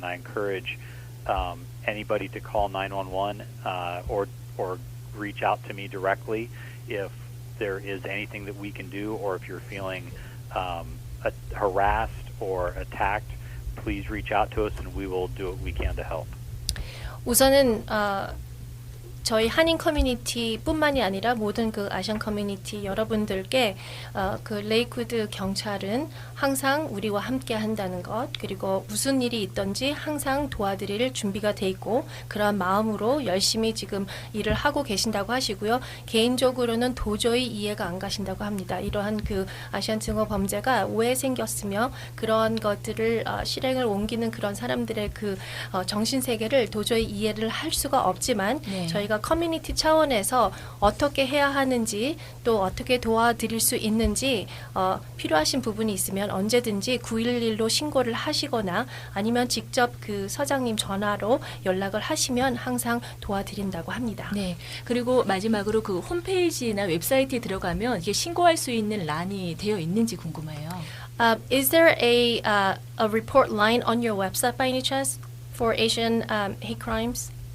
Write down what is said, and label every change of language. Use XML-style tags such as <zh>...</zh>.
<en>And I encourage anybody to call 911 or reach out to me directly if there is anything that we can do, or if you're feeling harassed or attacked, please reach out to us and we will do what we can to help.</en> <ko>우선은 저희 한인 커뮤니티뿐만이 아니라 모든 그 아시안 커뮤니티 여러분들께 그 레이크우드 경찰은 항상 우리와 함께 한다는 것, 그리고 무슨 일이 있든지 항상 도와드릴 준비가 돼 있고 그런 마음으로 열심히 지금 일을 하고 계신다고 하시고요. 개인적으로는 도저히 이해가 안 가신다고 합니다. 이러한 그 아시안 증오 범죄가 왜 생겼으며 그런 것들을 실행을 옮기는 그런 사람들의 그 정신 세계를 도저히 이해를 할 수가 없지만 저희가 저희가 커뮤니티 차원에서 어떻게 해야 하는지 또 어떻게 도와드릴 수 있는지 필요하신 부분이 있으면 언제든지 911로 신고를 하시거나 아니면 직접 그 서장님 전화로 연락을 하시면 항상 도와드린다고 합니다. 네. 그리고 마지막으로 그 홈페이지나 웹사이트에 들어가면 이게 신고할 수 있는 란이 되어 있는지 궁금해요.</ko> <en>Is there a report line on your website by any chance for Asian hate crimes?</en>